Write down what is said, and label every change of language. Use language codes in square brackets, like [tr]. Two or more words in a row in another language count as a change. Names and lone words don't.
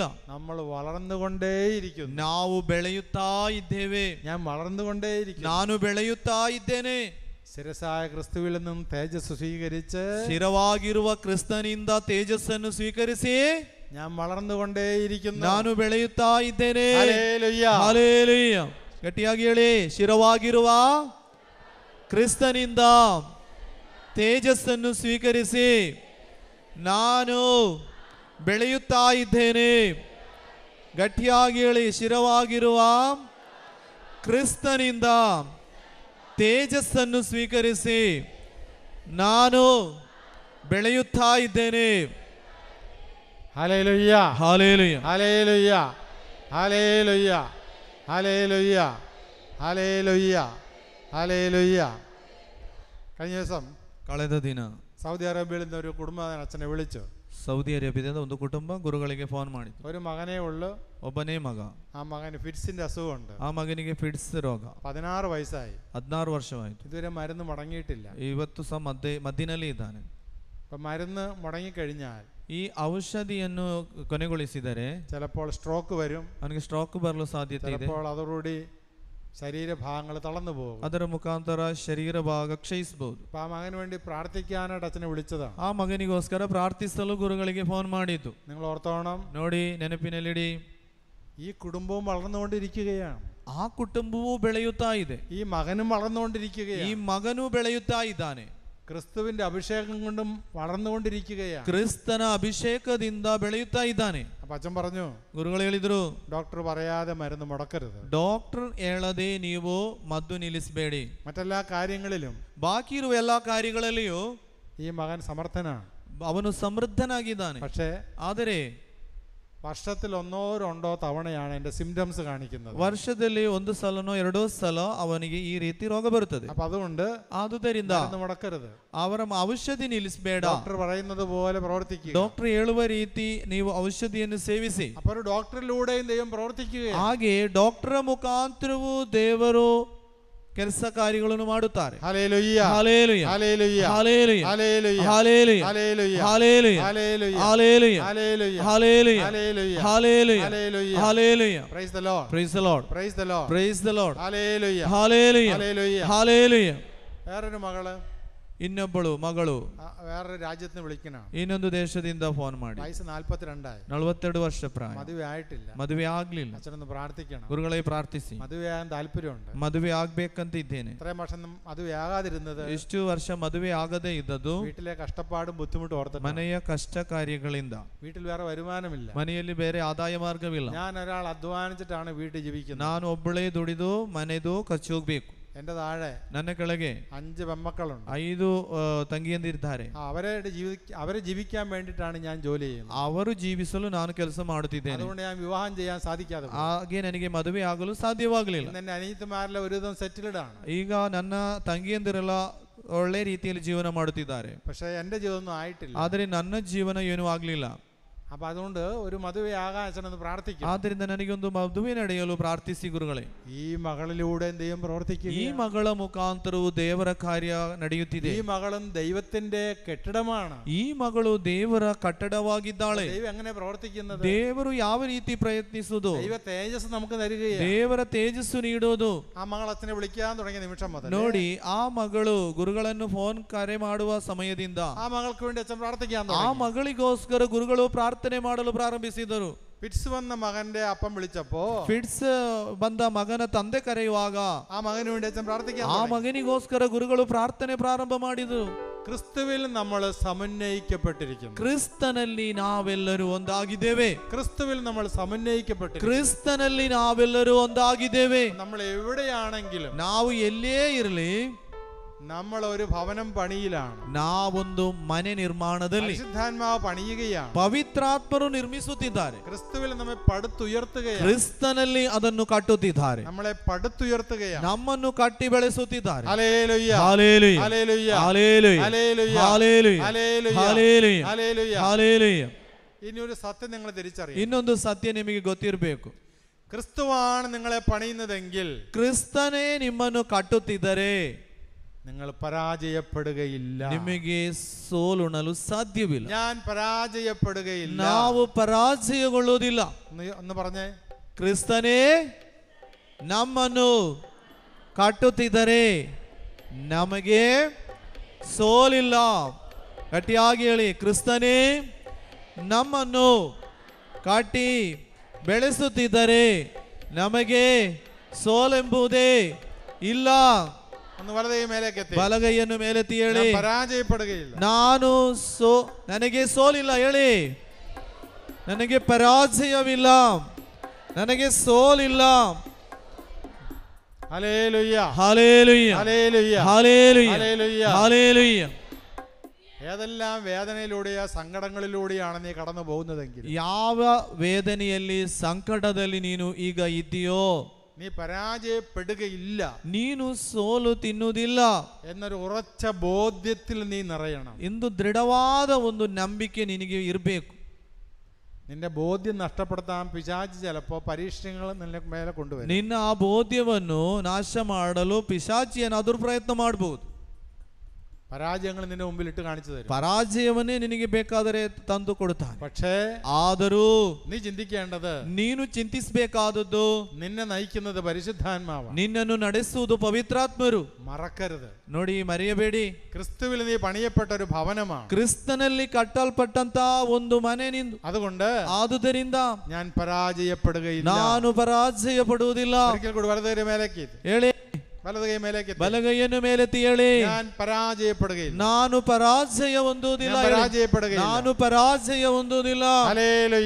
[ml] നമ്മൾ വളർന്നുകൊണ്ടേയിരിക്കുന്നു. [kn] ನಾವು ಬೆಳೆಯುತ್ತಾ ಇದ್ದೇವೆ. [ml] ഞാൻ വളർന്നുകൊണ്ടേയിരിക്കുന്നു. [kn] ನಾನು ಬೆಳೆಯುತ್ತಾ ಇದ್ದೇನೆ. [ml] ശിരസായ ക്രിസ്തുവിൽ നിന്നും തേജസ് സ്വീകരിച്ച് [kn] ಶಿರವಾಗಿರುವ ಕ್ರಿಸ್ತನಿಂದ ತೇಜಸ್ಸನ್ನು ಸ್ವೀಕರಿಸಿ [ml] ഞാൻ വളർന്നുകൊണ്ടേയിരിക്കുന്നു. [kn] ನಾನು ಬೆಳೆಯುತ್ತಾ ಇದ್ದೇನೆ. [ml] ഹല്ലേലൂയ. [kn] ಹಲ್ಲೆಲೂಯ. ಗಟ್ಟಿಯಾಗಿ ಹೇಳಿ, ಶಿರವಾಗಿರುವ ಕ್ರಿಸ್ತನಿಂದ ತೇಜಸ್ಸನ್ನು ಸ್ವೀಕರಿಸಿ ನಾನು ಬೆಳೆಯುತ್ತಾ ಇದ್ದೇನೆ. ಗಟ್ಟಿಯಾಗಿ ಹೇಳಿ, ಶಿರವಾಗಿರುವ ಕ್ರಿಸ್ತನಿಂದ ತೇಜಸ್ಸನ್ನು ಸ್ವೀಕರಿಸಿ ನಾನು ಬೆಳೆಯುತ್ತಾ ಇದ್ದೇನೆ. [ml] ഹല്ലേലൂയ. ഹല്ലേലൂയ. ഹല്ലേലൂയ. ഹല്ലേലൂയ. ഹല്ലേലൂയ. ഹല്ലേലൂയ. ഹല്ലേലൂയ. കഴിഞ്ഞ ദിവസം [kn] ಕಳೆದ ದಿನ [ml] സൗദി അറേബ്യയിൽ നിന്ന് ഒരു കുടുംബം അച്ഛനെ വിളിച്ചു. [kn] ಸೌದಿ ಅರೇಬಿಯಾದ ಒಂದು ಕುಟುಂಬ ಗುರುಗಳಿಗೆ ಫೋನ್ ಮಾಡಿತು. [ml] ഒരു മകനേ ഉള്ളു. [kn] ಒಬ್ಬನೇ ಮಗ. [ml] ആ മകന് ഫിറ്റ്സിന്റെ അസുഖമുണ്ട്. [kn] ಆ ಮಗನಿಗೆ ಫಿಟ್ಸ್ ರೋಗ. [ml] 16 വയസ്സായി. [kn] 16 ವರ್ಷವಾಯಿತು. [ml] ഇതുവരെ മരുന്ന് മുടങ്ങിയിട്ടില്ല. [kn] ಇವತ್ತು ಸಹ ಮದ್ದಿನಲ್ಲಿ ಇದ್ದಾನೆ. [ml] അപ്പൊ മരുന്ന് മുടങ്ങിക്കഴിഞ്ഞാൽ [kn] ಈ ಔಷಧಿಯನ್ನು ಕೊನೆಗೊಳಿಸಿದರೆ [ml] ചിലപ്പോൾ സ്ട്രോക്ക് വരും. [kn] ಅವನಿಗೆ ಸ್ಟ್ರೋಕ್ ಬರಲು ಸಾಧ್ಯತೆ ಇದೆ. [ml] ചിലപ്പോൾ അതോടുകൂടി ശരീരഭാഗങ്ങൾ തളർന്നു പോകും. [kn] ಅದರ ಮುಖಾಂತರ ಶರೀರ ಭಾಗ ಕ್ಷಯಿಸಬಹುದು. [ml] അപ്പൊ ആ മകന് വേണ്ടി പ്രാർത്ഥിക്കാനായിട്ട് അച്ഛനെ വിളിച്ചതാണ്. [kn] ಆ ಮಗನಿಗೋಸ್ಕರ ಪ್ರಾರ್ಥಿಸಲು ಗುರುಗಳಿಗೆ ಫೋನ್ ಮಾಡಿದ್ದು. [ml] നിങ്ങൾ ഓർത്തോണം, [kn] ನೋಡಿ, ನೆನಪಿನಲ್ಲಿಡಿ, [ml] ഈ കുടുംബവും വളർന്നുകൊണ്ടിരിക്കുകയാണ്. [kn] ಆ ಕುಟುಂಬವೂ ಬೆಳೆಯುತ್ತಾ ಇದೆ. [ml] ഈ മകനും [kn] ಈ [ml] വളർന്നുകൊണ്ടിരിക്കുകയാണ്. [kn] ಮಗನೂ ಬೆಳೆಯುತ್ತಾ ಇದ್ದಾನೆ. [ml] ക്രിസ്തുവിന്റെ അഭിഷേകം കൊണ്ടും വളർന്നുകൊണ്ടിരിക്കുകയാണ്. [kn] ಕ್ರಿಸ್ತನ ಅಭಿಷೇಕದಿಂದ ಬೆಳೆಯುತ್ತಾ ಇದ್ದಾನೆ. [ml] അപ്പൊ അച്ഛൻ പറഞ്ഞു, [kn] ಗುರುಗಳು ಹೇಳಿದ್ರು, [ml] ഡോക്ടർ പറയാതെ മരുന്ന് മുടക്കരുത്. [kn] ಡಾಕ್ಟರ್ ಹೇಳದೆ ನೀವು ಮದ್ದು ನಿಲ್ಲಿಸಬೇಡಿ. [ml] മറ്റെല്ലാ കാര്യങ്ങളിലും [kn] ಬಾಕಿ ಇರುವ ಎಲ್ಲಾ ಕಾರ್ಯಗಳಲ್ಲಿಯೂ [ml] ഈ മകൻ സമർത്ഥനാണ്. [kn] ಅವನು ಸಮೃದ್ಧನಾಗಿದ್ದಾನೆ. [ml] പക്ഷേ [kn] ಆದರೆ [ml] വർഷത്തിൽ 1-2 തവണയാണ് എന്റെ സിംറ്റംസ് കാണിക്കുന്നത്. [kn] ವರ್ಷದಲ್ಲಿ 1 ಸಲನೋ 2 ಸಲ ಅವನಿಗೆ ಈ ರೀತಿ ರೋಗ ಬರುತ್ತದೆ. [ml] അപ്പൊ അതുകൊണ്ട് [kn] ಆದುದರಿಂದ [ml] മരുന്ന് മുടക്കരുത്. [kn] ಅವರ ಔಷಧಿ ನಿಲ್ಲಿಸಬೇಡ. [ml] ഡോക്ടർ പറയുന്നത് പോലെ പ്രവർത്തിക്കുക. [kn] ಡಾಕ್ಟರ್ ಹೇಳುವ ರೀತಿ ನೀವು ಔಷಧಿಯನ್ನು ಸೇವಿಸಿ. [ml] അപ്പൊ ഒരു ഡോക്ടറിലൂടെയും ദൈവം പ്രവർത്തിക്കുകയാണ്. [kn] ಹಾಗೆ ಡಾಕ್ಟರ್ ಮುಖಾಂತರವೂ ದೇವರು ಕೆಲಸ ಕಾರ್ಯಗಳನ್ನು ಮಾಡುತ್ತಾರೆ. [ml] ഹല്ലേലൂയ. ഹല്ലേലൂയ. ഹല്ലേലൂയ. ഹല്ലേലൂയ. ഹല്ലേലൂയ. ഹല്ലേലൂയ. ഹല്ലേലൂയ. ഹല്ലേലൂയ. ഹല്ലേലൂയ. ഹല്ലേലൂയ. ഹല്ലേലൂയ. ഹല്ലേലൂയ. ഹല്ലേലൂയ. ഹല്ലേലൂയ. ഹല്ലേലൂയ. ഹല്ലേലൂയ. [en] praise the Lord. praise the Lord. praise the Lord. praise the Lord. [ml] ഹല്ലേലൂയ. ഹല്ലേലൂയ. ഹല്ലേലൂയ. ഹല്ലേലൂയ. വേറൊരു മകള്, [kn] ಇನ್ನೊಬ್ಬಳು ಮಗಳು [ml] വേറൊരു രാജ്യത്ത് നിന്ന് വിളിക്കണം. [kn] ಇನ್ನೊಂದು ದೇಶದಿಂದ ಫೋನ್ ಮಾಡಿ, [ml] വയസ്സ് 42 [kn] 42 ವರ್ಷ ಪ್ರಾಯ, [ml] മದುವೆ ആയിട്ടില്ല. [kn] ಮದುವೆ ಆಗ್ಲಿಲ್ಲ. [ml] അച്ഛനൊന്ന് പ്രാർത്ഥിക്കണം. [kn] ಗುರುಗಳೇ ಪ್ರಾರ್ಥಿಸಿ. [ml] മದುവെയാകാൻ താല്പര്യമുണ്ട്. [kn] ಮದುವೆ ಆಗ್ಬೇಕಂತ ಇದ್ದೇನೆ. [ml] ഇത്രയും വർഷം മದುവെയാകാതിരുന്നത് [kn] ಇಷ್ಟು ವರ್ಷ ಮದುವೆ ಆಗದೆ ಇದ್ದದ್ದು [ml] വീട്ടിലെ കഷ്ടപ്പാടും ബുദ്ധിമുട്ടും ഓർത്തിട്ട്. [kn] ಮನೆಯ ಕಷ್ಟ ಕಾರ್ಯಗಳಿಂದ. [ml] വീട്ടിൽ വേറെ വരുമാനമില്ല. [kn] ಮನೆಯಲ್ಲಿ ಬೇರೆ ಆದಾಯ ಮಾರ್ಗವಿಲ್ಲ. [ml] ഞാൻ ഒരാൾ അധ്വാനിച്ചിട്ടാണ് വീട്ടിൽ ജീവിക്കുന്നത്. [kn] ನಾನು ಒಬ್ಬಳೇ ದುಡಿದು ಮನೆದು ಖರ್ಚು ಹೋಗ್ಬೇಕು. [ml] എന്റെ താഴെ [kn] ನನ್ನ ಕೆಳಗೆ [ml] 5 പെമ്മക്കളുണ്ട്. [kn] 5 ತಂಗಿಯಂದಿರಿದ್ದಾರೆ. [ml] അവരെ ജീവിക്കാൻ വേണ്ടിയിട്ടാണ് ഞാൻ ജോലി ചെയ്യുന്നത്. [kn] ಅವರು ಜೀವಿಸಲು ನಾನು ಕೆಲಸ ಮಾಡುತ್ತಿದ್ದೇನೆ. [ml] അതുകൊണ്ട് ഞാൻ വിവാഹം ചെയ്യാൻ സാധിക്കാതെ [kn] ಹಾಗೆ ನನಗೆ ಮದುವೆ ಆಗಲು ಸಾಧ್ಯವಾಗಲಿಲ್ಲ. [ml] എന്റെ അനിയത്തിമാരെല്ലാം ഒരുവിധം സെറ്റിൽഡ് ആണ്. [kn] ಈಗ ನನ್ನ ತಂಗಿಯಂದಿರೆಲ್ಲ ಒಳ್ಳೆ ರೀತಿಯಲ್ಲಿ ಜೀವನ ಮಾಡುತ್ತಿದ್ದಾರೆ. [ml] പക്ഷേ എന്റെ ജീവിതമൊന്നും ആയിട്ടില്ല. [kn] ಆದರೆ ನನ್ನ ಜೀವನ ಏನೂ ಆಗಲಿಲ್ಲ. [ml] അപ്പൊ അതുകൊണ്ട് ഒരു മധുവയാകാൻ അച്ഛനെന്ന് പ്രാർത്ഥിക്കും. [kn] ಆದ್ದರಿಂದ ನನಗೊಂದು ಮದುವೆ ನಡೆಯಲು ಪ್ರಾರ್ಥಿಸಿ ಗುರುಗಳೇ. [ml] ഈ മകളിലൂടെ ദൈവം പ്രവർത്തിക്കുക. [kn] ಈ ಮಗಳ ಮುಖಾಂತರವು ದೇವರ ಕಾರ್ಯ ನಡೆಯುತ್ತಿದೆ. [ml] ഈ മകളും ദൈവത്തിന്റെ കെട്ടിടമാണ്. [kn] ಈ ಮಗಳು ದೇವರ ಕಟ್ಟಡವಾಗಿದ್ದಾಳೆ. [ml] ദൈവം എങ്ങനെ പ്രവർത്തിക്കുന്നത്? [kn] ದೇವರು ಯಾವ ರೀತಿ ಪ್ರಯತ್ನಿಸುವುದು? [ml] ദൈവ തേജസ് നമുക്ക് തരികയാണ്. [kn] ದೇವರ ತೇಜಸ್ಸು ನೀಡುವುದು. [ml] ആ മകൾ അച്ഛനെ വിളിക്കാൻ തുടങ്ങിയ നിമിഷം മുതൽ [kn] ನೋಡಿ, ಆ ಮಗಳು ಗುರುಗಳನ್ನು ಫೋನ್ ಕರೆ ಮಾಡುವ ಸಮಯದಿಂದ [ml] ആ മകൾക്ക് വേണ്ടി അച്ഛൻ പ്രാർത്ഥിക്കാൻ [kn] ಆ [ml] തുടങ്ങി. [kn] ಮಗಳಿಗೋಸ್ಕರ ಗುರುಗಳು ಪ್ರಾರ್ಥನೆ ಮಾಡಲು ಪ್ರಾರಂಭಿಸಿದರು. [ml] ഫിറ്റ്സ് വന്ന മകന്റെ അപ്പം വിളിച്ചപ്പോ [kn] ಫಿಟ್ಸ್ ಬಂದ ಮಗನ ತಂದೆ ಕರೆಯುವಾಗ [ml] ആ മകന് വേണ്ടി അച്ഛൻ പ്രാർത്ഥിക്കാൻ [kn] ಆ ಮಗನಿಗೋಸ್ಕರ ಗುರುಗಳು ಪ್ರಾರ್ಥನೆ ಪ್ರಾರಂಭ ಮಾಡಿದರು. [ml] ക്രിസ്തുവിൽ നമ്മൾ സമന്വയിക്കപ്പെട്ടിരിക്കുന്നു. [kn] ಕ್ರಿಸ್ತನಲ್ಲಿ ನಾವೆಲ್ಲರೂ ಒಂದಾಗಿದ್ದೇವೆ. [ml] ക്രിസ്തുവിൽ നമ്മൾ സമന്വയിക്കപ്പെട്ടിരിക്കുന്നു. [kn] ಕ್ರಿಸ್ತನಲ್ಲಿ ನಾವೆಲ್ಲರೂ ಒಂದಾಗಿದ್ದೇವೆ. [ml] നമ്മൾ എവിടെയാണെങ്കിലും [kn] ನಾವು ಎಲ್ಲೇ ಇರಲಿ, [ml] നമ്മൾ ഒരു ഭവനം പണിയിലാണ്. [kn] ನಾವೊಂದು ಮನೆ ನಿರ್ಮಾಣದಲ್ಲಿ [ml] പരിശുദ്ധാത്മാവ് പണിയുകയാണ്. [kn] ಪವಿತ್ರಾತ್ಮರು ನಿರ್ಮಿಸುತ್ತಿದ್ದಾರೆ. [ml] ക്രിസ്തുവിൽ നമ്മെ പടുത്തുയർത്തുകയാണ്. [kn] ಕ್ರಿಸ್ತನಲ್ಲಿ ಅದನ್ನು ಕಟ್ಟುತ್ತಿದ್ದಾರೆ. [ml] നമ്മളെ പടുത്തുയർത്തുകയാണ്. [kn] ನಮ್ಮನ್ನು ಕಟ್ಟಿ ಬೆಳೆಸುತ್ತಿದ್ದಾರೆ. [ml] ഹല്ലേലൂയ ഹല്ലേലൂയ ഹല്ലേലൂയ ഹല്ലേലൂയ ഹല്ലേലൂയ ഹല്ലേലൂയ ഹല്ലേലൂയ ഹല്ലേലൂയ ഹല്ലേലൂയ. ഹല്ലേലൂയ. ഇനി ഒരു സത്യം നിങ്ങൾ തിരിച്ചറിയണം. [kn] ಇನ್ನೊಂದು ಸತ್ಯ ನಿಮಗೆ ಗೊತ್ತಿರಬೇಕು. [ml] ക്രിസ്തുവാണ് നിങ്ങളെ പണിയുന്നതെങ്കിൽ [kn] ಕ್ರಿಸ್ತನೇ ನಿಮ್ಮನ್ನು ಕಟ್ಟುತ್ತಿದ್ದರೆ [ml] നിങ്ങൾ പരാജയപ്പെടുകയില്ല. [kn] ನಿಮಗೆ ಸೋಲುಣಲು ಸಾಧ್ಯವಿಲ್ಲ. [ml] ഞാൻ പരാജയപ്പെടുകയില്ല. [kn] ನಾವು ಪರಾಜಯಗೊಳ್ಳುವುದಿಲ್ಲ. [ml] ഒന്ന് പറഞ്ഞേ. [kn] ಕ್ರಿಸ್ತನೇ ನಮ್ಮನ್ನು ಕಟ್ಟುತ್ತಿದ್ದರೆ ನಮಗೆ ಸೋಲಿಲ್ಲ. ಗಟ್ಟಿಯಾಗಿ ಹೇಳಿ, ಕ್ರಿಸ್ತನೇ ನಮ್ಮನ್ನು ಕಟ್ಟಿ ಬೆಳೆಸುತ್ತಿದ್ದರೆ ನಮಗೆ ಸೋಲೆಂಬುದೇ ಇಲ್ಲ. [ml] ഒന്ന് വലതുകൈ മേലേക്ക് എത്തി. [kn] ಬಲಗೈಯನ್ನು ಮೇಲೆತ್ತಿ ಹೇಳಿ, [ml] പരാജയപ്പെടുകയില്ല. [kn] ನನಗೆ ಸೋಲಿಲ್ಲ ಹೇಳಿ. ನನಗೆ ಪರಾಜಯವಿಲ್ಲ, ನನಗೆ ಸೋಲಿಲ್ಲ. [ml] ഹല്ലേലൂയ ഹല്ലേലൂയ ഹല്ലേലൂയ ഹല്ലേലൂയ ഹല്ലേലൂയ. ഹല്ലേലൂയ. ഏതെല്ലാം വേദനയിലൂടെയോ സങ്കടങ്ങളിലൂടെയാണ് നീ കടന്നു പോകുന്നതെങ്കിൽ, [kn] ಯಾವ ವೇದನೆಯಲ್ಲಿ ಸಂಕಟದಲ್ಲಿ ನೀನು ಈಗ ಇದ್ದೀಯೋ, [ml] നീ പരാജയപ്പെടുകയില്ല, [kn] ನೀನು ಸೋಲು ತಿನ್ನುವುದಿಲ್ಲ [ml] എന്നൊരു ഉറച്ച ബോധ്യത്തിൽ നീ നിറയണം. [kn] ಎಂದು ದೃಢವಾದ ಒಂದು ನಂಬಿಕೆ ನಿನಗೆ ಇರಬೇಕು. [ml] നിന്റെ ബോധ്യം നഷ്ടപ്പെടുത്താൻ പിശാച് ചിലപ്പോ പരീക്ഷണങ്ങൾ നിന്റെ മേലെ കൊണ്ടുവരും. [kn] ನಿನ್ನ ಆ ಬೋಧ್ಯವನ್ನು ನಾಶ ಮಾಡಲು ಪಿಶಾಚಿ ಏನಾದರೂ ಪ್ರಯತ್ನ ಮಾಡಬಹುದು. [ml] പരാജയങ്ങൾ നിന്റെ മുമ്പിൽ ഇട്ട് കാണിച്ചു തരും. [kn] ಪರಾಜಯವನ್ನೇ ನಿನಗೆ ಬೇಕಾದರೆ ತಂದು ಕೊಡುತ್ತಾನೆ. [ml] പക്ഷേ [kn] ಆದರೂ [ml] നീ ചിന്തിക്കേണ്ടത്, [kn] ನೀನು ಚಿಂತಿಸಬೇಕಾದದ್ದು, [ml] നിന്നെ നയിക്കുന്നത് പരിശുദ്ധാത്മാവാണ്. [kn] ನಿನ್ನನ್ನು ನಡೆಸುವುದು ಪವಿತ್ರಾತ್ಮರು. [ml] മറക്കരുത്. [kn] ನೋಡಿ, ಮರೆಯಬೇಡಿ, [ml] ക്രിസ്തുവിൽ നീ പണിയപ്പെട്ട ഒരു ഭവനമാണ്. [kn] ಕ್ರಿಸ್ತನಲ್ಲಿ ಕಟ್ಟಲ್ಪಟ್ಟಂತ ಒಂದು ಮನೆ ನಿಂದು. [ml] അതുകൊണ്ട് [kn] ಆದುದರಿಂದ [ml] ഞാൻ പരാജയപ്പെടുകയില്ല. [kn] ನಾನು ಪರಾಜಯ ಪಡುವುದಿಲ್ಲ. [ml] ഒരിക്കൽ കൂടി വലതുകൈ മേലേക്ക് [kn] ಹೇಳಿ, [ml] വലതുകൈ മേലേക്ക് [kn] ಬಲಗೈಯನ್ನು ಮೇಲೆತ್ತಿ ಹೇಳಿ, [ml] ഞാൻ പരാജയപ്പെടുകയില്ല. [kn] ನಾನು ಪರಾಜಯ ಹೊಂದುವುದಿಲ್ಲ. ನಾನು ಪರಾಜಯ ಹೊಂದುವುದಿಲ್ಲ. [ml] ഹല്ലേലൂയ